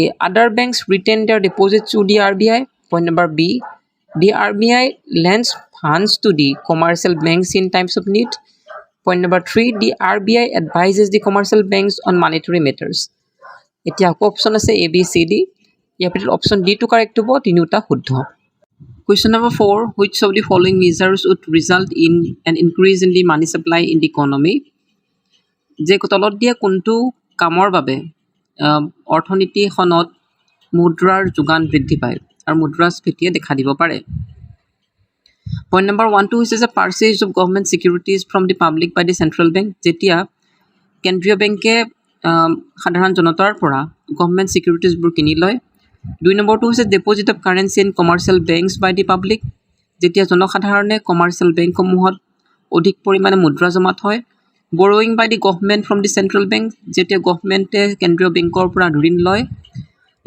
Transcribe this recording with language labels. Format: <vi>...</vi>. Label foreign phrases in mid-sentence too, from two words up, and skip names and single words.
<en>Other banks retain their deposits to the RBI. Point number B. The RBI lends funds to the commercial banks in times of need. Point number 3. The RBI advises the commercial banks on monetary matters.</en> <as>এতিয়া আকৌ অপশ্যন আছে A, B, C, D. ইয়াৰ ভিতৰত অপশ্যন D টো কাৰেক্ট হ'ব, তিনিওটা শুদ্ধ।</as> <en>Question number 4. Which of the following measures would result in an increase in the money supply in the economy?</en> <as>যে তলত দিয়া কোনটো কামৰ বাবে অৰ্থনীতিখনত মুদ্ৰাৰ যোগান বৃদ্ধি পায় আৰু মুদ্ৰাস্ফীতিয়ে দেখা দিব পাৰে?</as> <en>Point number 1</en> <as>টো হৈছে যে</as> <en>purchase of government securities from the public by the central bank.</en> <as>যেতিয়া কেন্দ্ৰীয় বেংকে সাধাৰণ জনতাৰ পৰা</as> <en>government securities</en> <as>কিনি লয়।</as> <en>2</en> <as>নম্বৰটো হৈছে</as> <en>deposit of currency in commercial banks by the public.</en> <as>যেতিয়া জনসাধাৰণে</as> <en>commercial banks</en> <as>অধিক পৰিমাণে মুদ্ৰা জমা থয়।</as> <en>borrowing by the government from the central bank,</en> <as>যেতিয়া গভৰ্ণমেণ্টে কেন্দ্ৰীয় বেংকৰ পৰা ঋণ লয়।</as>